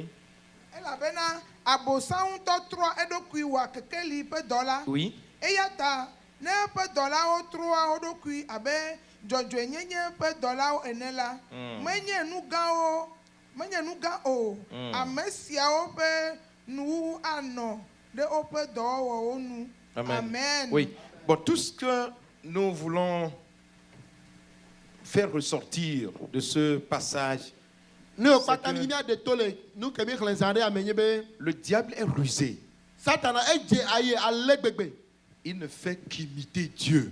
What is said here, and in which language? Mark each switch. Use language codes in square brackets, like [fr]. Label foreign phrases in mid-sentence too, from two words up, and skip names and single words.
[ee] Elabena abosam ŋutɔ trɔ eɖokui wɔ kekeli ƒe dɔ la. [fr] Oui. [ee] Eya ta ne eƒe dɔlawo trɔa wo ɖokui abe dzɔdzɔenyenye ƒe dɔlawo ene la, menye nu gã o. Ame siawo ƒe nuwuwu anɔ ɖe woƒe dɔwɔwɔwo nu. Amen. [fr] Oui. Bon, tout ce que nous voulons faire ressortir de ce passage, le diable est rusé. Il ne fait qu'imiter Dieu.